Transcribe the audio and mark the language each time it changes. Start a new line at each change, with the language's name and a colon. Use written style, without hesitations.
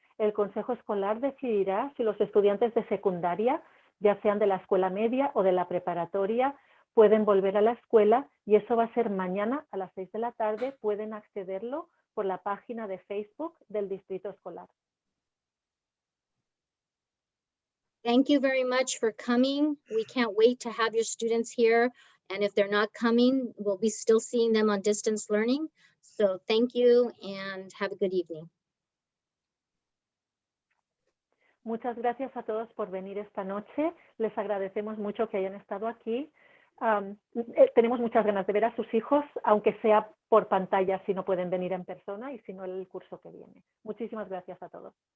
Spanish: El Consejo Escolar decidirá si los estudiantes de secundaria, ya sean de la escuela media o de la preparatoria, pueden volver a la escuela, y eso va a ser mañana a las 6 de la tarde. Pueden accederlo por la página de Facebook del Distrito Escolar.
English: Thank you very much for coming. We can't wait to have your students here. And if they're not coming, we'll be still seeing them on distance learning. So thank you and have a good evening.
Spanish: Muchas gracias a todos por venir esta noche. Les agradecemos mucho que hayan estado aquí. Tenemos muchas ganas de ver a sus hijos, aunque sea por pantalla si no pueden venir en persona y si no el curso que viene. Muchísimas gracias a todos.